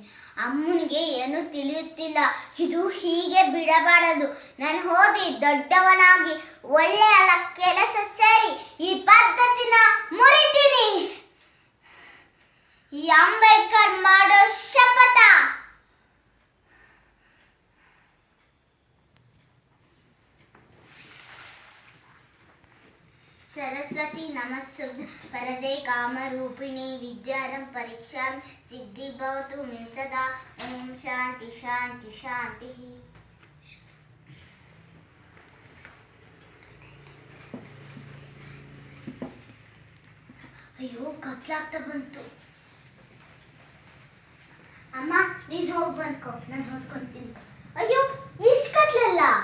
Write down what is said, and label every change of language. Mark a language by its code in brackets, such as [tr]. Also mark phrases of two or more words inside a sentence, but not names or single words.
[kn] ಅಮ್ಮನಿಗೆ ಏನು ತಿಳಿಯುತ್ತಿಲ್ಲ. ಇದು ಹೀಗೆ ಬಿಡಬಾರದು. ನಾನು ಓದಿ ದೊಡ್ಡವನಾಗಿ ಒಳ್ಳೆಯ ಕೆಲಸ ಸೇರಿ ಈ ಪದ್ಧತಿನ ಮುರಿತೀನಿ. ಈ ಅಂಬೇಡ್ಕರ್ ಮಾಡೋ ಶಪಥ. [sa] सरस्वती नमस्तुभ्यं वरदे कामरूपिणी विद्यारं परीक्षां सिद्धि भवतु मे सदा। ओम शांति शांति शांति। [kn] ಅಯ್ಯೋ, ಕತ್ಲಾಗ್ತಾ ಬಂತು. ಅಮ್ಮ, ನೀನು ಹೋಗಿ ಬಂದ್ಕೋ, ನಾನು ಹೊತ್ಕೊಂತೀನಿ. ಅಯ್ಯೋ, ಇಷ್ಟು ಕತ್ಲಲ್ಲ.